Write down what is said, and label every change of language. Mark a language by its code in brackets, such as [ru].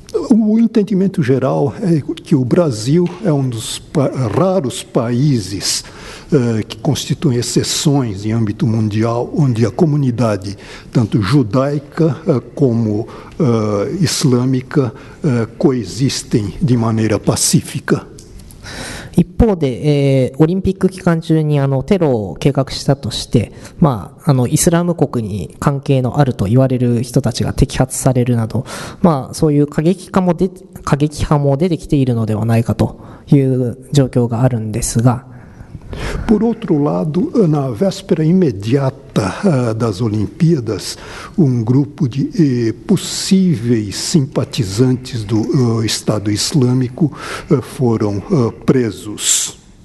[pt] O entendimento geral é que o Brasil é dos raros países que constituem exceções em âmbito mundial, onde a comunidade, tanto judaica como islâmica, coexistem de maneira pacífica. [ja] 一方で、オリンピック期間中にテロを計画したとして、イスラム国に関係のあると言われる人たちが摘発されるなど、そういう過激派も出てきているのではないかという状況があるんですが。 [pt] Por outro lado, na véspera imediata das Olimpíadas, grupo de possíveis simpatizantes do Estado Islâmico foram presos.